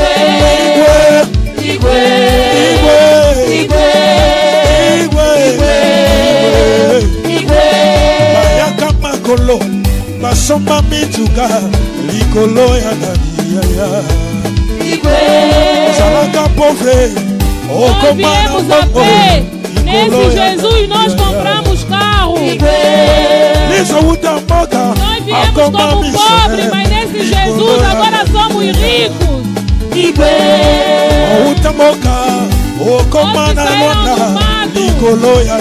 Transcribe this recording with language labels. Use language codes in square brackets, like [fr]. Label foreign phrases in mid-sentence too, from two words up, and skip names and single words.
[ln] Igwe. Igwe. Igwe. Bayaka makolo basomba mituka likolo ya naniya. Igwe. Zalaka pauvre [pt] Nós viemos a pé. Nesse Jesus nós compramos carro. Nós viemos como pobres, mas nesse Jesus agora somos ricos. Outros saíram do mato.